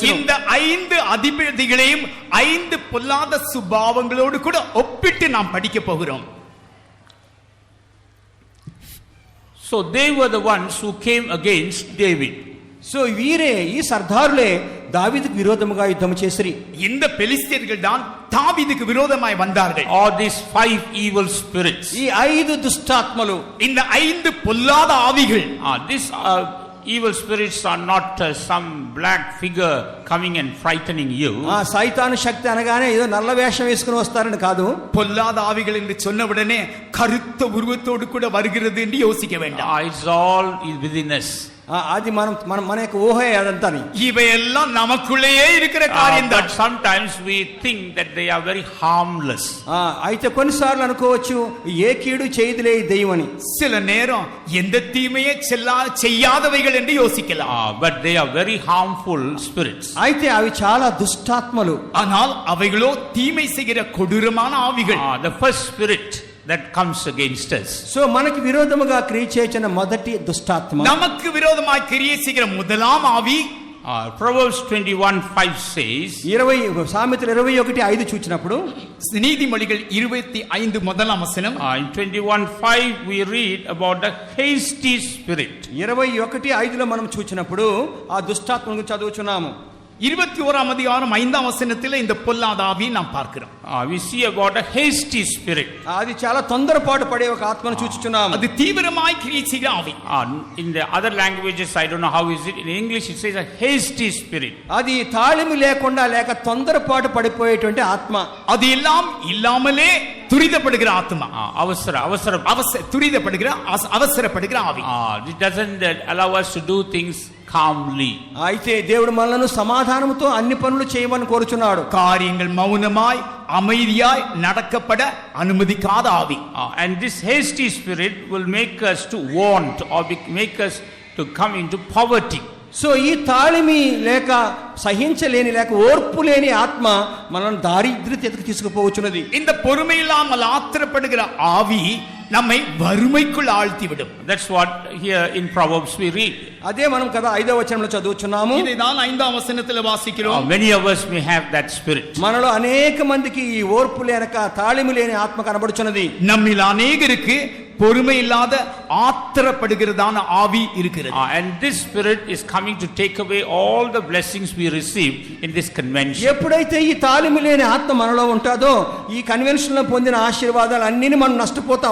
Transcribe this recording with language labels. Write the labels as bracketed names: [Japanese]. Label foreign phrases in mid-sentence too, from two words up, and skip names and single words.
[Tamil] இந்த 5 அதிபதிகளையும் 5 பொல்லாத சுபாவங்களோடு கூட ஒப்பிட்டு நாம் படிக்க போகிறோம். [English] So they were the ones who came against David. [Telugu] సో వీరే, ఈ సర్దారులే దావీదుకు విరోధముగా యుద్ధం చేసిరి. [Tamil] இந்த பெலிஸ்தீர்கள் தான் தாவீதுக்கு விரோதமாய் வந்தார்கள். [English] All these 5 evil spirits. [Telugu] ఈ 5 దుష్టాత్మలు, [Tamil] இந்த 5 பொல்லாத ஆவிகள், [English] These evil spirits are not some black figure coming and frightening you. [Telugu] సైతాను శక్తి అనగానే ఏదో నల్ల వేషం వేసుకుని వస్తారని కాదు. [Tamil] பொல்லாத ஆவிகள் என்று சொன்னவுடனே கருத்த உருவத்தோடு கூட வருகிறது என்று யோசிக்க வேண்டாம். [English] It's all within us. [Telugu] అది మన యొక్క ఊహే అదంతా. [Tamil] இவையெல்லாம் நமக்குள்ளேயே இருக்கிற காரியம் [English] But [Tamil] தான். [English] sometimes we think that they are very harmless. [Telugu] అయితే కొన్నిసార్లు అనుకోవచ్చు ఏ కీడు చేయదులే ఈ దెయ్యం అని. [Tamil] சில நேரம் எந்த தீமையே செய்யாதவைகள் என்று யோசிக்கலாம். [English] But they are very harmful spirits. [Telugu] అయితే అవి చాలా దుష్టాత్మలు. [Tamil] ஆனால் அவைகளோ தீமை செய்கிற கொடூரமான ஆவிகள். [English] The first spirit that comes against us. [Telugu] సో మనకి విరోధముగా క్రియ చేసిన మొదటి దుష్టాత్మ, [Tamil] நமக்கு விரோதமாய் கிரியை செய்கிற முதலாம் ஆவி [English] Proverbs 21:5 says, [Telugu] 20 సామెతలు 21:5 చూచినప్పుడు, [Tamil] நீதிமொழிகள் 25 முதலாம் வசனம், [English] in 21:5 we read about the hasty spirit. [Telugu] 21:5 లో మనం చూచినప్పుడు ఆ దుష్టాత్మ గురించి చదువుచున్నాము. [Tamil] 21ஆம் அதிகாரம் 5ஆம் வசனத்தில் இந்த பொல்லாத ஆவியை நாம் பார்க்கிறோம். [English] We see about a hasty spirit. [Telugu] అది చాలా తొందరపాటు పడే ఒక ఆత్మను చూచుచున్నాము. [Tamil] அது தீவிரமாய் கிரியை செய்கிற ஆவி. [English] In the other languages I don't know how is it, in English it says a hasty spirit. [Telugu] అది తాళిమి లేకుండా లేక తొందరపాటు పడిపోయేటువంటి ఆత్మ. [Tamil] அது எல்லாம் இல்லாமலே துரிதப்படுகிற ஆத்மா. துரிதப்படுகிற அவசரப்படுகிற ஆவி. [English] It doesn't allow us to do things calmly. [Telugu] అయితే దేవుడు మనలను సమాధానముతో అన్ని పనులు చేయమని కోరుచున్నాడు. [Tamil] காரியங்கள் மௌனமாய் அமைதியாய் நடக்கப்பட அனுமதிக்காத ஆவி. [English] And this hasty spirit will make us to want or make us to come into poverty. [Telugu] సో ఈ తాళిమి లేక సహించలేని లేక ఓర్పు లేని ఆత్మ మనల్ని దారిద్ర్యతకు తీసుకుపోవచ్చున్నది. [Tamil] இந்த பொறுமை இல்லாமல் ஆத்திரப்படுகிற ஆவி நம்மை வறுமைக்குள் ஆழ்த்திவிடும். [English] That's what here in Proverbs we read. [Telugu] అదే మనం కదా 5వ వచనంలో చదువుచున్నాము. [Tamil] இதைதான் 5ஆம் வசனத்தில் வாசிக்கிறோம். [English] Many of us may have that spirit. [Telugu] మనలో అనేక మందికి ఈ ఓర్పు లేక తాళిమి లేని ఆత్మ కనబడుచున్నది. [Tamil] நம்மில் அநேகருக்கு பொறுமை இல்லாத ஆத்திரப்படுகிறதான ஆவி இருக்கிறது. [English] And this spirit is coming to take away all the blessings we receive in this convention. [Telugu] ఎప్పుడైతే ఈ తాళిమి లేని ఆత్మ మనలో ఉంటుందో ఈ కన్వెన్షన్ లో పొందిన ఆశీర్వాదాలు అన్నిని మనం నష్టపోతాం.